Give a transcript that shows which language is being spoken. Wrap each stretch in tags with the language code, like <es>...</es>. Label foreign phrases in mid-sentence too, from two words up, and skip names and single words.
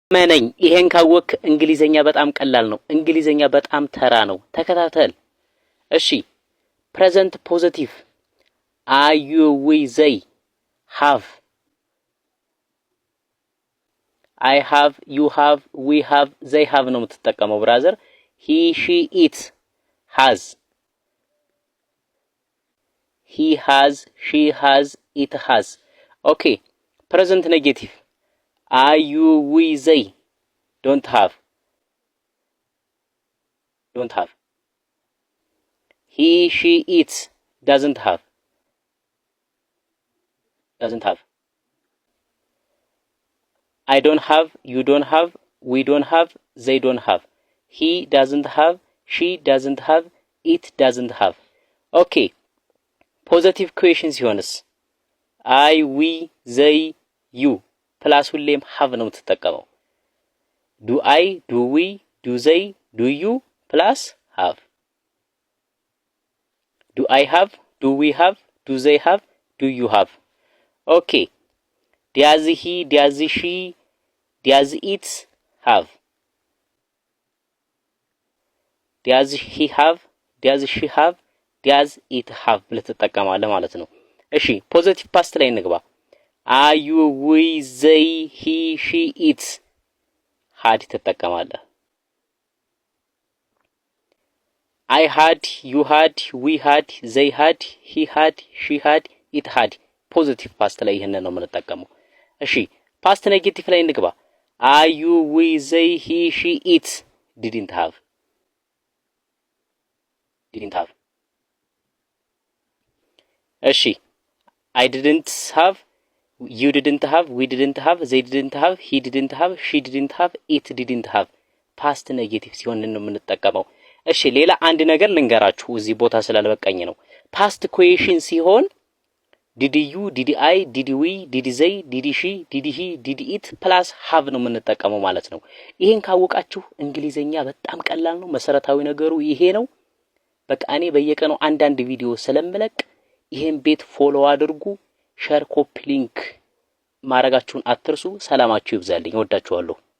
<am>መነኝ ይሄን ካወክ እንግሊዘኛ በጣም ቀላል ነው። እንግሊዘኛ በጣም ተራ ነው። ተከታተል። እሺ</am> <en>present positive I you we they have I have you have we have they have</en> <am>ነው የምትጠቀመው ብራዘር።</am> <en>he she it has he has she has it has. okay present negative I, you, we, they don't have. He, she, it doesn't have. I don't have, you don't have, we don't have, they don't have. He doesn't have, she doesn't have, it doesn't have. Okay. Positive questions ሲሆንስ I, we, they, you ፕላስ</en> <am>ሁሌም have ነው የምትጠቀመው።</am> <en>do I, do we, do they, do you ፕላስ have. do I have, do we have, do they have, do you have. okay does he, does she, does it have. does he have, does she have, does it have</en> <am>ብለህ ትጠቀማለህ ማለት ነው። እሺ ፖዚቲቭ ፓስት ላይ እንግባ።</am> <en>I, you, we, they, he, she, it had ትጠቀማለህ። I had, you had, we had, they had, he had, she had, it had</en> <am>ፖዚቲቭ ፓስት ላይ ይሄንን ነው የምንጠቀመው። እሺ ፓስት ኔጌቲቭ ላይ እንግባ።</am> <en>I, you, we, they, he, she, it didn't have. እሺ I didn't have, you didn't have, we didn't have, they didn't have, he didn't have, she didn't have, it didn't</en> <am>have ፓስት ኔጌቲቭ ሲሆን ነው የምንጠቀመው። እሺ ሌላ አንድ ነገር ልንገራችሁ እዚህ ቦታ ስላልበቃኝ ነው። ፓስት ኩዌሽን ሲሆን</am> <en>did you, did I, did we, did they, did she, did he, did it plus have</en> <am>ነው የምንጠቀመው ማለት ነው። ይሄን ካወቃችሁ እንግሊዘኛ በጣም ቀላል ነው። መሰረታዊ ነገሩ ይሄ ነው። በቃ እኔ በየቀኑ አንዳንድ ቪዲዮ ስለምለቅ ይሄን ቤት ፎሎ አድርጉ።</am> <en>share copy link</en> <am>ማድረጋችሁን አትርሱ። ሰላማችሁ ይብዛልኝ። ወዳችኋለሁ።</am>